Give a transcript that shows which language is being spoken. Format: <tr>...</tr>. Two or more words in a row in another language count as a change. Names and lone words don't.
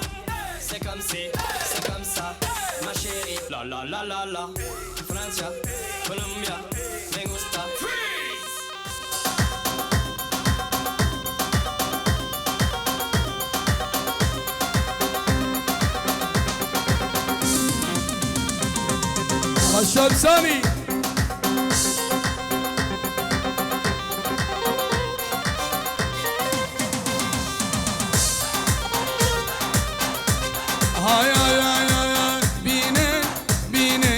<fr>C'est comme si, c'est comme ça, ma chérie. La la la la la.</fr> <es>Francia, Colombia, me gusta.</es> <en>Freeze. الشاب سامي هاي هاي هاي هاي بينن بينن</en>